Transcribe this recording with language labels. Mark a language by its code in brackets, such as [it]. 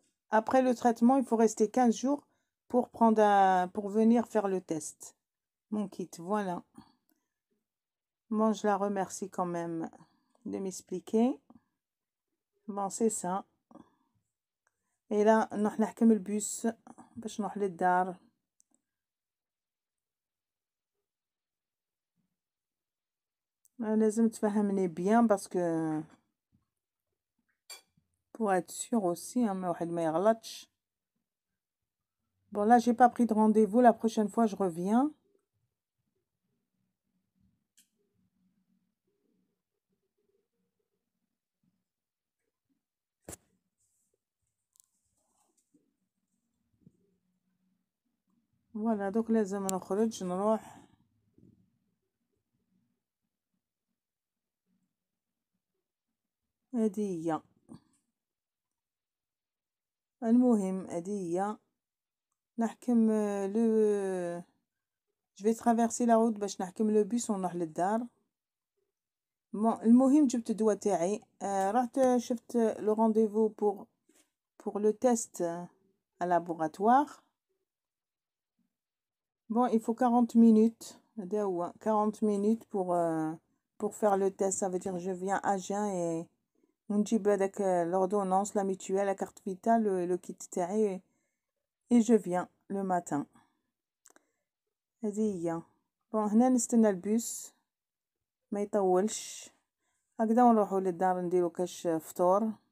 [fr] Après le traitement, il faut rester 15 jours pour pour venir faire le test. Mon kit, voilà. Bon, je la remercie quand même de m'expliquer. Bon, c'est ça. [ar] Et là, نروح نحكم البوس باش نروح للدار. لازم تفهمني [fr] bien parce que pour être sûr aussi [ar] ما واحد ما يغلطش. [fr] Bon là j'ai pas pris de rendez-vous, la prochaine fois je reviens. [ar] Voilà donc لازم نخرج نروح. هدية المهم هدية نحكم لو [fr] je vais traverser la route [ar] باش نحكم لو بيس ونروح للدار. bon المهم جبت الدواء تاعي. رحت شفت [fr] لو رونديفو pour le test à laboratoire. bon il faut 40 minutes [ar] هذا هو [fr] 40 minutes pour faire le test. ça veut dire je viens à jeun et [ar] ونجيب هذاك [fr] l'ordonnance la mutuelle la carte vitale le kit تاعي et je viens le matin. [ar] هذه هي. bon هنا نستنى البوس ما يطولش هكذا ونروحوا للدار نديرو كاش فطور.